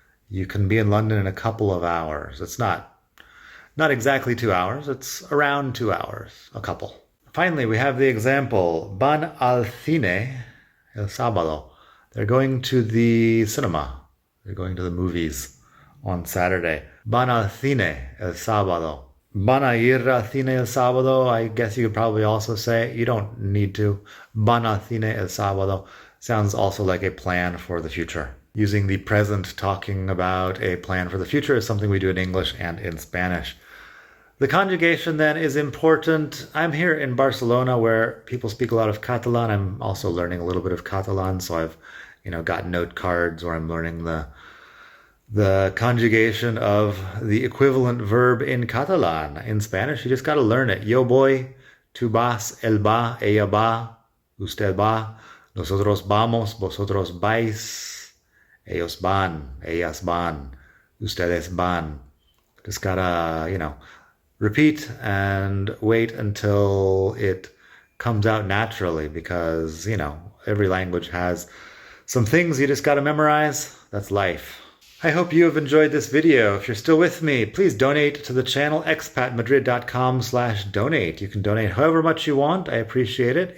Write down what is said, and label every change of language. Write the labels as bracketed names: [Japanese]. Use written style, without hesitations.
[English] You can be in London in a couple of hours. It's not exactly 2 hours. It's around 2 hours, a couple. Finally, we have the example, [Spanish] van al cine el sábado. [English] They're going to the cinema. They're going to the movies on Saturday. [Spanish] Van al cine el sábado. Van a ir al cine el sábado. [English] I guess you could probably also say, you don't need to. [Spanish] Van al cine el sábado [English] sounds also like a plan for the future. Using the present talking about a plan for the future is something we do in English and in Spanish. The conjugation then is important. I'm here in Barcelona where people speak a lot of Catalan. I'm also learning a little bit of Catalan, so I've got note cards where I'm learning the conjugation of the equivalent verb in Catalan. In Spanish, you just got to learn it. [Spanish] Yo voy, tú vas, él va, ella va, usted va, nosotros vamos, vosotros vais, ellos van, ellas van, ustedes van. [English] Just gotta, repeat and wait until it comes out naturally because, every language has some things you just gotta memorize. That's life. I hope you have enjoyed this video. If you're still with me, please donate to the channel, expatmadrid.com/donate. You can donate however much you want. I appreciate it.